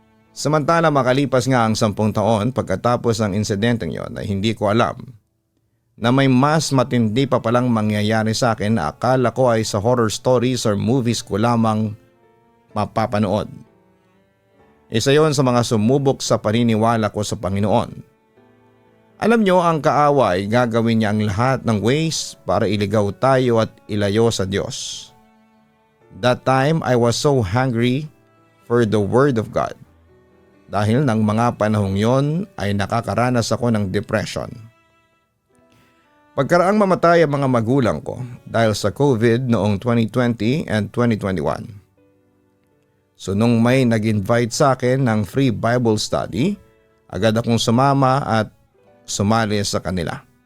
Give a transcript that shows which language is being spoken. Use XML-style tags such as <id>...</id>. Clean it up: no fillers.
<tl>Samantala makalipas nga ang 10 taon pagkatapos ng insidenteng yon ay hindi ko alam na may mas matindi pa palang mangyayari sa akin na akala ko ay sa</tl> <en>horror stories or movies</en> <tl>ko lamang mapapanood. Isa yon sa mga sumubok sa paniniwala ko sa Panginoon. Alam nyo, ang kaawa ay gagawin niya ang lahat ng ways para iligaw tayo at ilayo sa Diyos.</tl> <en>That time I was so hungry for the Word of God.</en> <tl>Dahil ng mga panahong yon ay nakakaranas ako ng depression. Pagkaraang mamatay ang mga magulang ko dahil sa COVID noong 2020 and 2021. So nung may nag-invite sa akin ng free Bible study, agad akong sumama at sumali sa kanila.</tl>